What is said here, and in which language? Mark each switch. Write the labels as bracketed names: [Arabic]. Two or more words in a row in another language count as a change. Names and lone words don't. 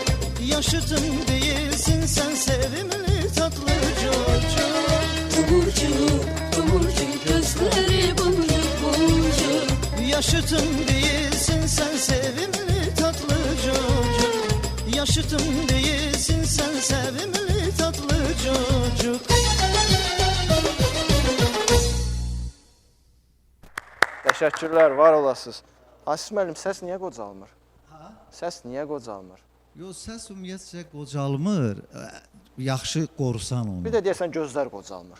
[Turkish] Yaşıtım değilsin sen sevimli tatlı çocuk. Tomurcuk, tomurcuk gözleri boncuk boncuk. Yaşıtım değilsin sen sevimli tatlı çocuk. Yaşıtım değilsin sen sevimli tatlı çocuk. [Azerbaijani] Təşəkkürlər, var olasınız. Asis müəllim, səs niyə qocalmır? Səs niyə qocalmır? Yo, səs ümumiyyətcə qocalmır. Yaxşı qorusan onu. Bir də deyəsən gözlər qocalmır.